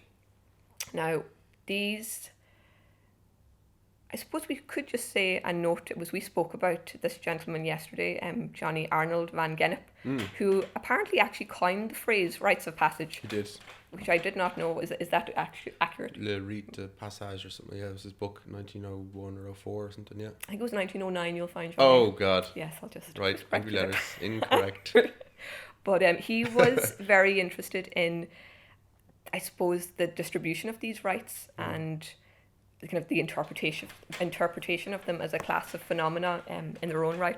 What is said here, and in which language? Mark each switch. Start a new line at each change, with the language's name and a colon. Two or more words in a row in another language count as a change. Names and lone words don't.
English: Now, these, I suppose we could just say and note, we spoke about this gentleman yesterday, Jonny Arnold van Gennep, who apparently actually coined the phrase rites of passage. He did. Which I did not know. Is that actually accurate? Le Rite de Passage or something. Yeah, it was his book, 1901 or 04 or something, yeah. I think it was 1909, you'll find. Oh, God. Yes, I'll just... Right, angry letters. Incorrect. But he was very interested in, I suppose, the distribution of these rites and the kind of the interpretation of them as a class of phenomena in their own right.